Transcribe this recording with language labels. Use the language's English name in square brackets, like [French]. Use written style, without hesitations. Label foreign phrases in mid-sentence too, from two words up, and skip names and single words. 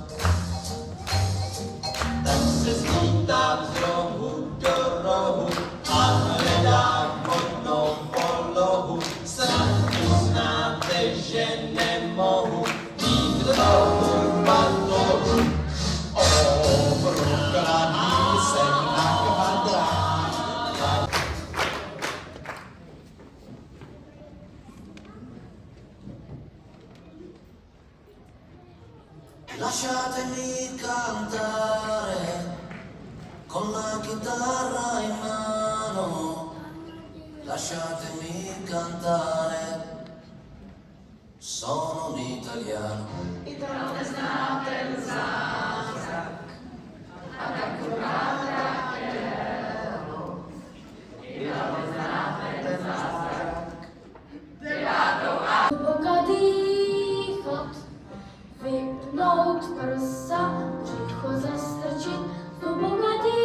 [Czech] Tak se zlítám z rohu do rohu a hledám vhodnou polohu. Snad uznáte, že nemohu mít nohu patohu. Prokladný jsem na kvadrát. [Italian] Lasciatemi cantare con la chitarra in mano, lasciatemi cantare, sono un italiano. [Czech] Hluboka dýchat, vypnout prsa, břicho zastrčit, hluboka